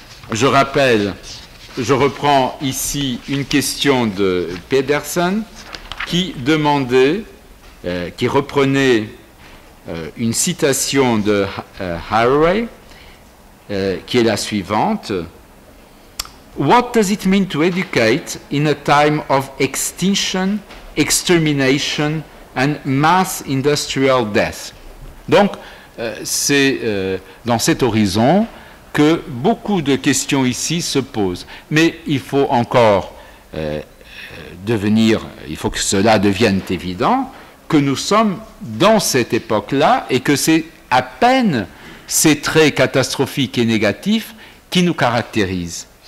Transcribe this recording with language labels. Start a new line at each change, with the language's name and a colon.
French: Je reprends ici une question de Pedersen qui demandait, qui reprenait une citation de Haraway, qui est la suivante.
English: What does it mean to educate in a time of extinction, extermination and mass industrial death?
French: Donc, c'est dans cet horizon que beaucoup de questions ici se posent. Mais il faut encore il faut que cela devienne évident, que nous sommes dans cette époque-là et que c'est à peine ces traits catastrophiques et négatifs qui nous caractérisent.